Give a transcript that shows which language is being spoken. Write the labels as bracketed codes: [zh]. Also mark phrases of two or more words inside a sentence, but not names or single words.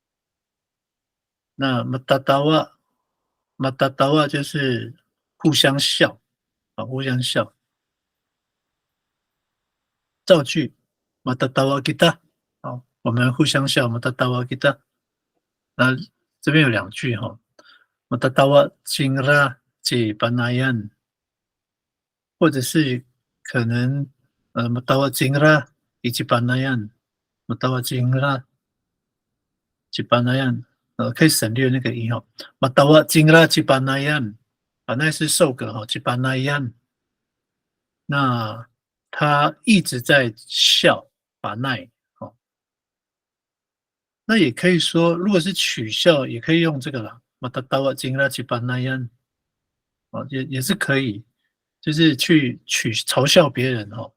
[zh] 那马达达瓦就是互相笑啊，互相笑。造句 [ami] 马达达瓦吉达， [zh] 好，我们互相笑 [ami] 马达达瓦吉达。 [zh] 那这边有两句哈 [ami] ，Matatawa cingra ci panayan， [zh] 或者是可能 [ami] Matawa cingra ci panayan，Matawa cingra ci panayan， [zh] 可以省略那个音哈 ， [ami] Matawa cingra ci panayan， [zh] 啊，那是受格哈， [ami] ci panayan， [zh] 那他一直在笑，把奈。那也可以说，如果是取笑，也可以用这个啦。 [ami] 马达达瓦金拉奇巴那 [zh] 样，哦，也是可以，就是去嘲笑别人哦。